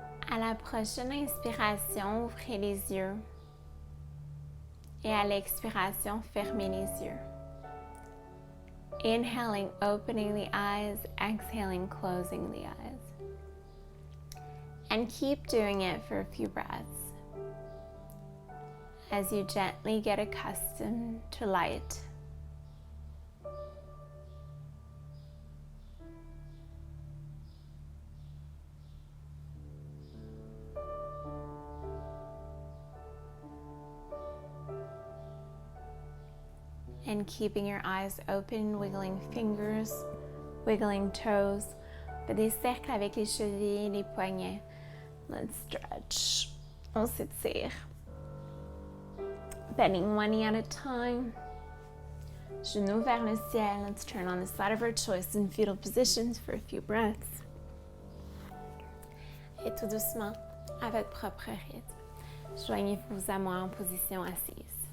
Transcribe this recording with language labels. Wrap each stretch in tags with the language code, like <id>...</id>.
<fr>À la prochaine inspiration, ouvrez les yeux. Et à l'expiration, fermez les yeux.</fr> <en>Inhaling, opening the eyes, exhaling, closing the eyes. And keep doing it for a few breaths as you gently get accustomed to light. And keeping your eyes open, wiggling fingers, wiggling toes.</en> <fr>Fais des cercles avec les chevilles, les poignets.</fr> <en>Let's stretch.</en> <fr>On s'étire.</fr> <en>Bending one knee at a time.</en> <fr>Genoux vers le ciel.</fr> <en>Let's turn on the side of our choice in fetal positions for a few breaths.</en> <fr>Et tout doucement, à votre propre rythme, joignez-vous à moi en position assise.</fr>